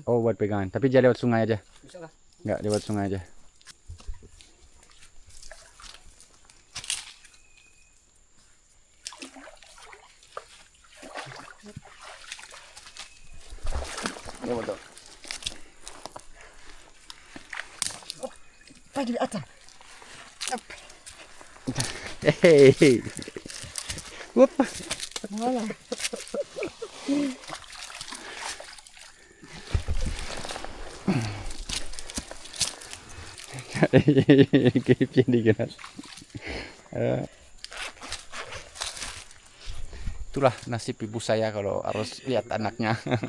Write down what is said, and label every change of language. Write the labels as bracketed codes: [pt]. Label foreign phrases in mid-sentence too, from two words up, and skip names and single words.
[id] Oh buat pegangan. Tapi jangan lewat sungai aja. Bisa lah. Enggak lewat sungai aja. Ya betul. [fr] Pas du... Attends. Hop. [en] Hey. Whoop. [fr] Voilà. [id] Kipin digelar. Itulah nasib ibu saya kalau harus lihat anaknya.